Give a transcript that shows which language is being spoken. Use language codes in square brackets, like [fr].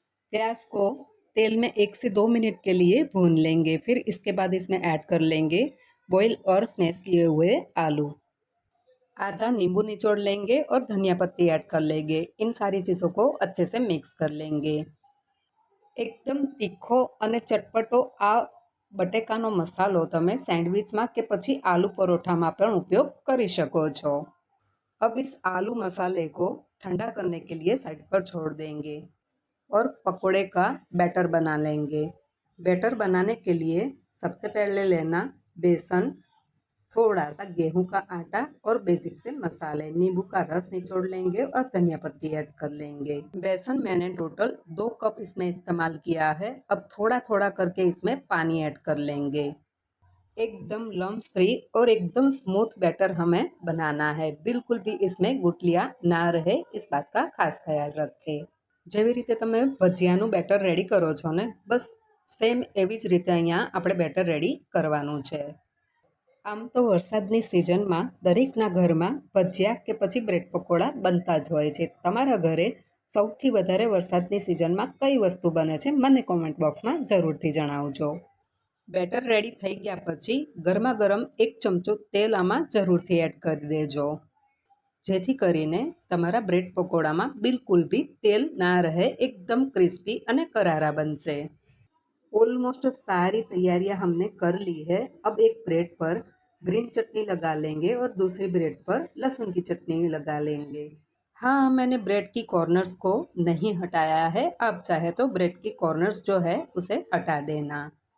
[hi] प्याज को तेल में 1 से 2 मिनट के लिए भून लेंगे, फिर इसके बाद इसमें ऐड कर लेंगे बॉईल और स्मैश किए हुए आलू। आधा नींबू निचोड़ लेंगे और धनिया पत्ती ऐड कर लेंगे। इन सारी चीज़ों को अच्छे से मिक्स कर लेंगे। [gu] એકદમ તીખો અને ચટપટો આ બટેકાનો મસાલો તમે સેન્ડવિચમાં કે પછી આલू પરોઠામાં પણ ઉપયોગ કરી શકો છો। [hi] अब इस आलू मसाले को ठंडा करने के लिए साइड पर छोड़ देंगे और पकोड़े का बैटर बना लेंगे। बैटर बनाने के लिए सबसे पहले लेना बेसन, थोड़ा सा गेहूं का आटा और बेसिक से मसाले, नींबू का रस निचोड़ लेंगे और धनिया पत्ती ऐड कर लेंगे। बेसन मैंने टोटल 2 कप इसमें इस्तेमाल किया है। अब थोड़ा थोड़ा करके इसमें पानी ऐड कर लेंगे। एकदम लम्स फ्री और एकदम स्मूथ बैटर हमें बनाना है। बिल्कुल भी इसमें गुठलियां ना रहे, इस बात का खास ख्याल रखें। [gu] જેવી રીતે તમે ભજીયાનું બેટર રેડી કરો છો ને, બસ સેમ એવી જ રીતે અહીંયા આપણે બેટર રેડી કરવાનું છે। આમ તો વરસાદની સિઝનમાં દરેકના ઘરમાં ભજીયા કે પછી બ્રેડ પકોડા બનતા જ હોય છે। તમારા ઘરે સૌથી વધારે વરસાદની સિઝનમાં કઈ વસ્તુ બને છે મને કોમેન્ટ બોક્સમાં જરૂરથી જણાવજો। બેટર રેડી થઈ ગયા પછી ગરમા ગરમ 1 ચમચો તેલ આમાં જરૂરથી એડ કરી દેજો, જેથી કરીને તમારા બ્રેડ પકોડામાં બિલકુલ બી તેલ ના રહે, એકદમ ક્રિસ્પી અને કરારા બનશે। [hi] ऑलमोस्ट सारी तैयारियां हमने कर ली है। अब एक ब्रेड पर ग्रीन चटनी लगा लेंगे और दूसरी ब्रेड पर लहसुन की चटनी लगा लेंगे। हाँ, मैंने ब्रेड की कॉर्नर्स को नहीं हटाया है, आप चाहे तो ब्रेड की कॉर्नर्स जो है उसे हटा देना।